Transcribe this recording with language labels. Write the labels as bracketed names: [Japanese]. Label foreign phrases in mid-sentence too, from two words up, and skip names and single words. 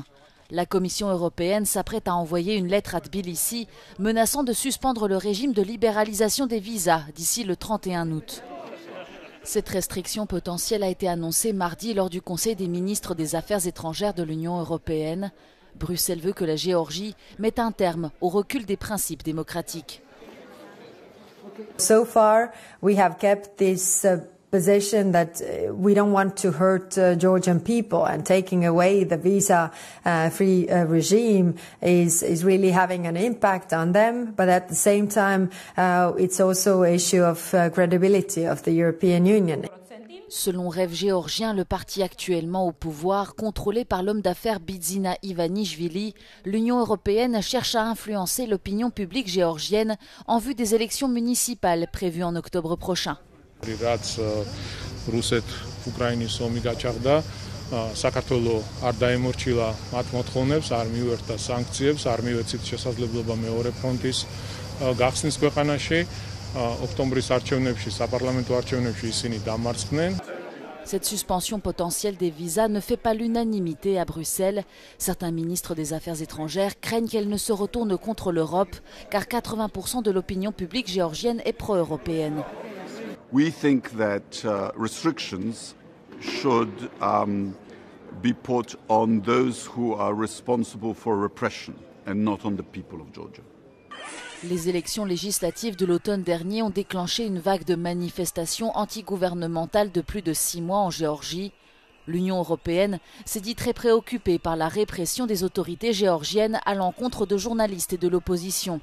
[French] La Commission européenne s'apprête à envoyer une lettre à Tbilissi menaçant de suspendre le régime de libéralisation des visas d'ici le 31 août. Cette restriction potentielle a été annoncée mardi lors du Conseil des ministres des Affaires étrangères de l'Union européenne. Bruxelles veut que la Géorgie mette un terme au recul des principes démocratiques. [English] So far, we have kept this position that we don't want to hurt Georgian people, and taking away the visa-free regime is really having an impact on them. But at the same time, it's also an issue of credibility of the European Union. [French] Selon Rêve géorgien, le parti actuellement au pouvoir, contrôlé par l'homme d'affaires Bidzina Ivanishvili, l'Union européenne cherche à influencer l'opinion publique géorgienne en vue des élections municipales prévues en octobre prochain. [Georgian] საქართველო არ დაემორჩილა მათ მოთხოვნებს, არ მიუერთა სანქციებს, არ მიუეცით შესაძლებლობა მეორე ფრონტის გახსნის ქვეყანაში. ოქტომბრის არჩევნებში, საპარლამენტო არჩევნებში ისინი დამარცხდნენ. [French] Cette suspension potentielle des visas ne fait pas l'unanimité à Bruxelles. Certains ministres des Affaires étrangères craignent qu'elle ne se retourne contre l'Europe, car 80% de l'opinion publique géorgienne est pro-européenne. [English] We think that restrictions should be put on those who are responsible for repression and not on the people of Georgia. [French] Les élections législatives de l'automne dernier ont déclenché une vague de manifestations antigouvernementales de plus de 6 mois en Géorgie. L'Union européenne s'est dit très préoccupée par la répression des autorités géorgiennes à l'encontre de journalistes et de l'opposition.